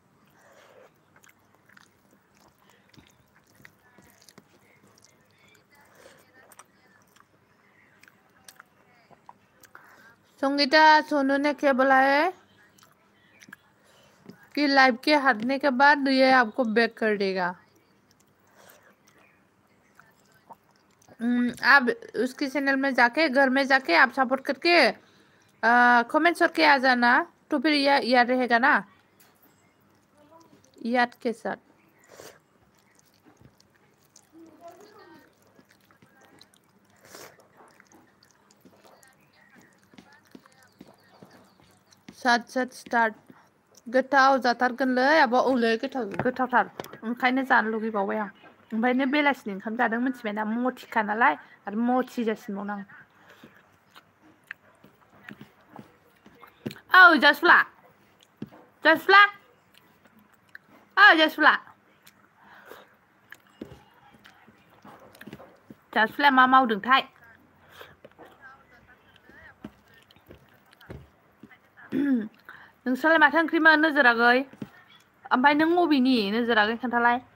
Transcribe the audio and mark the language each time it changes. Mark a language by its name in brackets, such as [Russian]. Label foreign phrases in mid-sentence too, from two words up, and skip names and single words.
[Hindi] संगीता सोनू ने क्या बोला है कि लाइव के हटने के बाद ये आपको बैक कर देगा आप उसके चैनल में जाके घर में जाके आप सपोर्ट करके कमेंट करके आ जाना तो फिर याद रहेगा ना याद के साथ साथ [Bodo] स्टार्ट गोथाव जाथारगोनलै आब' औलै गोथावथार ओंखायनो जानो लुगैबावबाय आं ओमफ्रायनो बेलासिनि ओंखाम जादों मिथिबायना मथिखा नालाय आरो मथि जासिनबावनो आं औ जासुला जासुलाया मा मावदोंथाय नोंस्रालाय माथो ओंख्रिमोन नोजोरागै ओमफ्राय नों बबेनि नोजोरागै खोन्थालाय